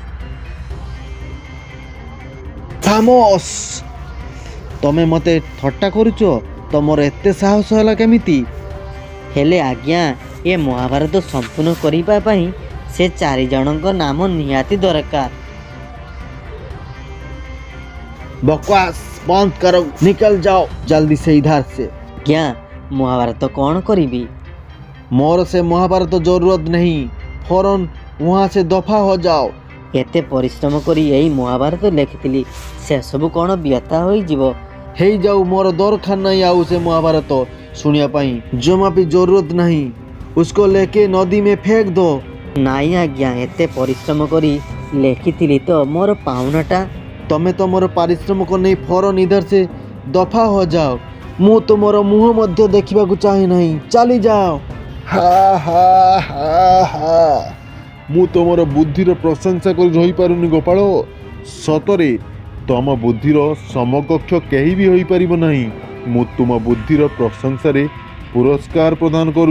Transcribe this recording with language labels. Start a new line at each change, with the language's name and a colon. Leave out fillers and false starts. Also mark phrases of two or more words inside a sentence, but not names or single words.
Odia: ଖାମୋଶ! ତମେ ମୋତେ ଥଟ୍ଟା କରୁଛ? ତମର ଏତେ ସାହସ ହେଲା କେମିତି? ହେଲେ ଆଜ୍ଞା, ଏ ମହାଭାରତ ସମ୍ପୂର୍ଣ୍ଣ କରିବା ପାଇଁ ସେ 4 ଜଣଙ୍କ ନାମ ନିହାତି ଦରକାର।
Hindi: बकवास बंद करो, निकल जाओ जल्दी से इधर से।
Odia: ଆଜ୍ଞା, ମହାଭାରତ କ'ଣ କରିବି?
Hindi: मोर से महाभारत जरूरत नहीं, फौरन वहाँ से दफा हो जाओ।
Odia: ଏତେ ପରିଶ୍ରମ କରି ଏଇ ମହାଭାରତ ଲେଖିଥିଲି, ସେସବୁ କ'ଣ ବ୍ୟଥା ହୋଇଯିବ? ହେଇ ଯାଉ, ମୋର ଦରକାର ନାହିଁ ଆଉ ସେ ମହାଭାରତ ଶୁଣିବା ପାଇଁ। ଜମା ବି ଜରୁରତ ନାହିଁ।
Hindi: उसको लेके नदी में फेंक दो।
Odia: ନାଇଁ ଆଜ୍ଞା, ଏତେ ପରିଶ୍ରମ କରି ଲେଖିଥିଲି ତ, ମୋର ପାଉଣାଟା। ତମେ ତମର ପାରିଶ୍ରମିକ ନେଇ
Hindi: फौरन इधर से दफा हो जाओ।
Odia: ମୁଁ ତୁମର ମୁହଁ ମଧ୍ୟ ଦେଖିବାକୁ ଚାହେଁ ନାହିଁ, ଚାଲି ଯାଅ। ମୁଁ ତମର ବୁଦ୍ଧିର ପ୍ରଶଂସା କରି ରହିପାରୁନି ଗୋପାଳ। ସତରେ ତମ ବୁଦ୍ଧିର ସମକକ୍ଷ କେହି ବି ହୋଇପାରିବ ନାହିଁ। ମୁଁ ତୁମ ବୁଦ୍ଧିର ପ୍ରଶଂସାରେ ପୁରସ୍କାର ପ୍ରଦାନ କରୁଛି।